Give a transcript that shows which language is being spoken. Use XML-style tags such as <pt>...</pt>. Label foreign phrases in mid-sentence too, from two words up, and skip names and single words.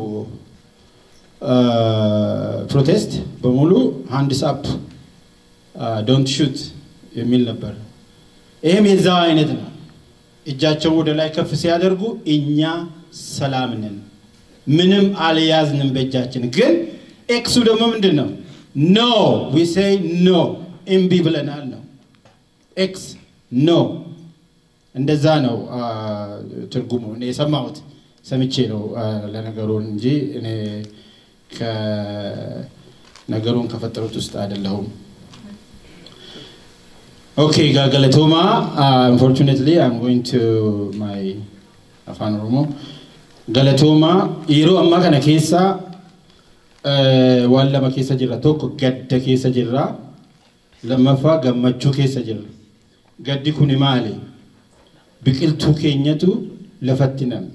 <am>ፕሮቴስት በሙሉ</am> <en>hands up don't shoot</en> <am>የሚል ነበር። ይሄም የዛው አይነት ነው። እጃቸው ወደ ላይ ከፍ ሲያደርጉ እኛ ሰላም ነን፣ ምንም አልያዝንም በእጃችን። ግን ኤክሱ ደግሞ ምንድነው?</am> <en>no we say no</en> <am>እምቢ ብለናል ነው።</am> <en>X no</en> <am>እንደዛ ነው ትርጉሙ። እኔ የሰማሁት ሰምቼ ነው ለነገሩ እንጂ እኔ ከነገሩን ከፈጠሩት ውስጥ አይደለሁም። Okay, Galatoma.</am> <en>Unfortunately, I'm going to my afan Oromo.</en> <om>Galatoma. Iro amma kana keessa walla ma keessa jirra tokko gadda keessa jirra. Lammaffaa gammachuu keessa jirra. Gaddi kuni maali? Biqiltuu keenyatu lafatti namme.</om>